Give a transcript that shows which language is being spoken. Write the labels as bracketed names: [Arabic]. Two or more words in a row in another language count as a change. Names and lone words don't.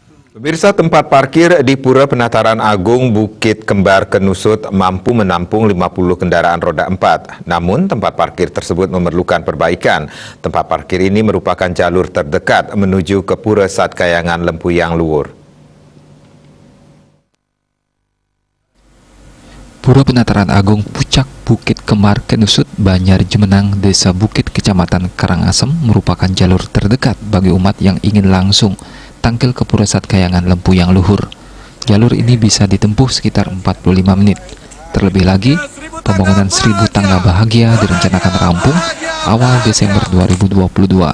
[Indonesian] Pemirsa, tempat parkir di Pura Penataran Agung Bukit Kembar Kenusut mampu menampung 50 kendaraan roda 4. Namun, tempat parkir tersebut memerlukan perbaikan. Tempat parkir ini merupakan jalur terdekat menuju ke Pura Satkayangan Lempuyang Luhur. Pura Penataran Agung Pucak Bukit Kembar Kenusut, Banjar Jemenang, Desa Bukit, Kecamatan Karangasem merupakan jalur terdekat bagi umat yang ingin langsung tangkil ke Pura Satkayangan Lempuyang Luhur. Jalur ini bisa ditempuh sekitar 45 menit. Terlebih lagi, pembangunan 1000 tangga bahagia direncanakan rampung awal Desember 2022.